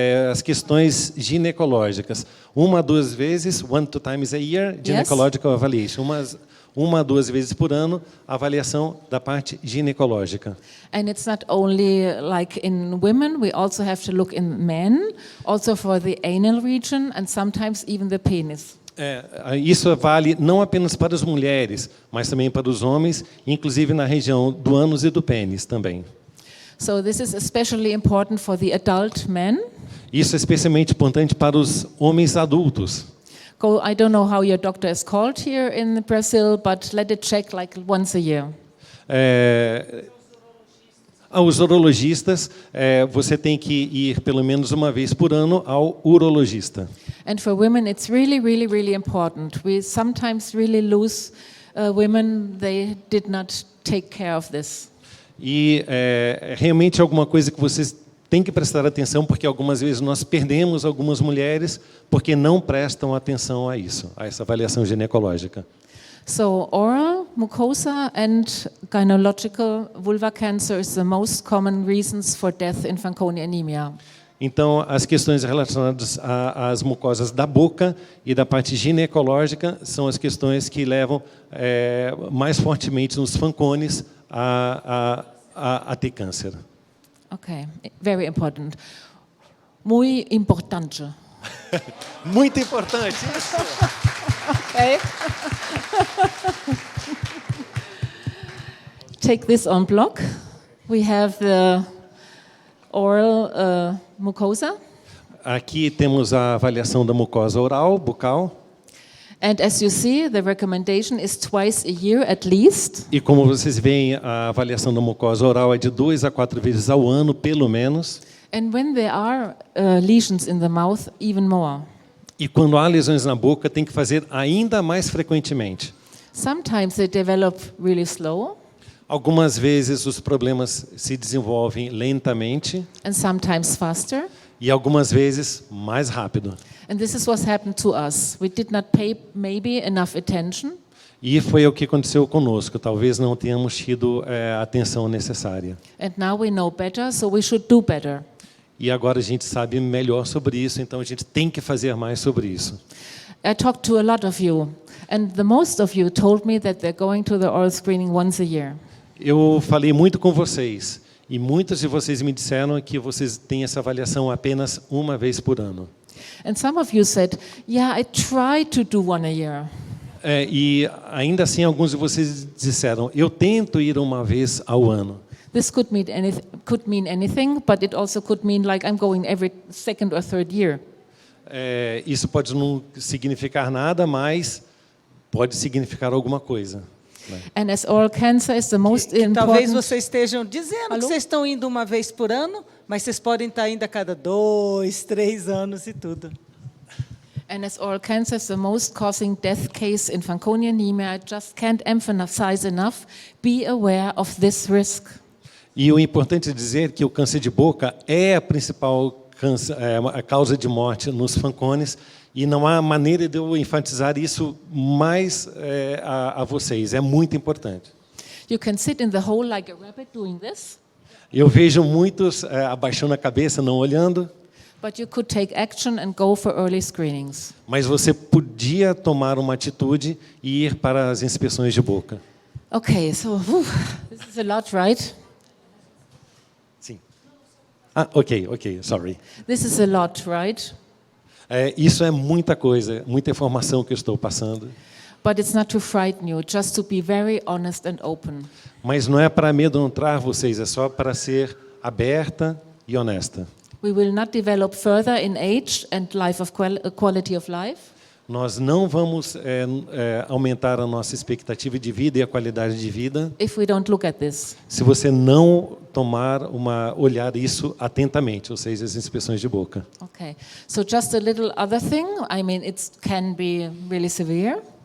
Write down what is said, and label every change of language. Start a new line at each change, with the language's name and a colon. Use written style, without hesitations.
Portuguese: as questões ginecológicas. 1 a 2 vezes,
English: 1 to 2 times a year, gynecological evaluation.
Portuguese: 1 a 2 vezes por ano, avaliação da parte ginecológica.
English: And it's not only like in women, we also have to look in men, also for the anal region and sometimes even the penis.
Portuguese: Isso vale não apenas para as mulheres, mas também para os homens, inclusive na região do ânus e do pênis também.
English: So this is especially important for the adult men.
Portuguese: Isso é especialmente importante para os homens adultos.
English: I don't know how your doctor is called here in Brazil, but let it check like once a year.
Portuguese: Os urologistas, você tem que ir pelo menos uma vez por ano ao urologista.
English: And for women, it's really, really, really important. We sometimes really lose women. They did not take care of this.
Portuguese: E realmente é alguma coisa que vocês têm que prestar atenção, porque algumas vezes nós perdemos algumas mulheres porque não prestam atenção a isso, a essa avaliação ginecológica.
English: So oral, mucosa and gynecological vulva cancer is the most common reasons for death in Fanconi anemia.
Portuguese: Então, as questões relacionadas às mucosas da boca e da parte ginecológica são as questões que levam mais fortemente nos Fanconis a ter câncer.
English: Okay, very important.
Portuguese: Muito importante. Muito importante. Isso.
English: Okay. Take this on block. We have the oral mucosa.
Portuguese: Aqui temos a avaliação da mucosa oral, bucal.
English: And as you see, the recommendation is twice a year at least.
Portuguese: E como vocês veem, a avaliação da mucosa oral é de 2 a 4 vezes ao ano, pelo menos.
English: And when there are lesions in the mouth, even more.
Portuguese: E quando há lesões na boca, tem que fazer ainda mais frequentemente.
English: Sometimes they develop really slow.
Portuguese: Algumas vezes os problemas se desenvolvem lentamente.
English: And sometimes faster.
Portuguese: E algumas vezes mais rápido.
English: And this is what happened to us. We did not pay maybe enough attention.
Portuguese: E foi o que aconteceu conosco. Talvez não tenhamos tido a atenção necessária.
English: And now we know better, so we should do better.
Portuguese: e agora a gente sabe melhor sobre isso, então a gente tem que fazer mais sobre isso.
English: I talked to a lot of you, and the most of you told me that they're going to the oral screening once a year.
Portuguese: Eu falei muito com vocês, e muitos de vocês me disseram que vocês têm essa avaliação apenas uma vez por ano.
English: And some of you said, yeah, I try to do one a year.
Portuguese: E ainda assim, alguns de vocês disseram, eu tento ir uma vez ao ano.
English: This could mean anything, but it also could mean like I'm going every second or third year.
Portuguese: Isso pode não significar nada, mas pode significar alguma coisa.
English: And as oral cancer is the most important...
Portuguese: Talvez vocês estejam dizendo Alô? que vocês estão indo uma vez por ano, mas vocês podem estar indo a cada 2, 3 anos e tudo.
English: And as oral cancer is the most causing death case in Fanconi anemia, I just can't emphasize enough, be aware of this risk.
Portuguese: E o importante é dizer que o câncer de boca é a principal a causa de morte nos Fanconis, e não há maneira de eu enfatizar isso mais a vocês. É muito importante.
English: You can sit in the hole like a rabbit doing this.
Portuguese: Eu vejo muitos abaixando a cabeça, não olhando.
English: But you could take action and go for early screenings.
Portuguese: Mas você podia tomar uma atitude e ir para as inspeções de boca.
English: Okay, so this is a lot, right? Sim. Ok, sorry. This is a lot, right?
Portuguese: Isso é muita coisa, muita informação que eu estou passando.
English: But it's not to frighten you, just to be very honest and open.
Portuguese: Mas não é para amedrontar vocês, é só para ser aberta e honesta.
English: We will not develop further in age and quality of life.
Portuguese: Nós não vamos aumentar a nossa expectativa de vida e a qualidade de vida
English: If we don't look at this.
Portuguese: se você não olhar isso atentamente, ou seja, as inspeções de boca.
English: Okay, so just a little other thing. I mean, it can be really severe.